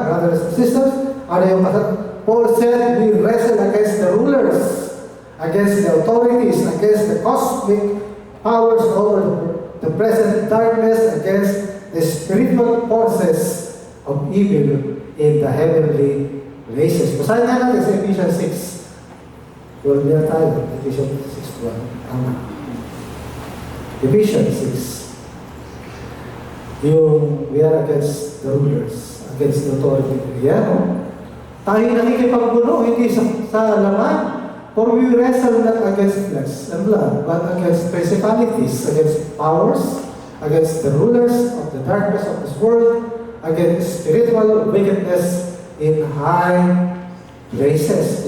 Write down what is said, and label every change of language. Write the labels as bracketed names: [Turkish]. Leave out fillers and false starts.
[English] Brothers and sisters, [Filipino] ano yung [English] Paul said, we wrestle against the rulers, against the authorities, against the cosmic powers over the present darkness, against the spiritual forces of evil in the heavenly places. [Filipino] Basahin nga natin sa Ephesians 6. Well, niya tayo. Ephesians 6:1. Tama. Ephesians 6. [English] Yung we are against the rulers, against the authority. [Filipino] Yan, no? Tayo nakikipagbuno, hindi sa laman. [English] For we wrestle not against flesh and blood, but against principalities, against powers, against the rulers of the darkness of this world, against spiritual wickedness in high places.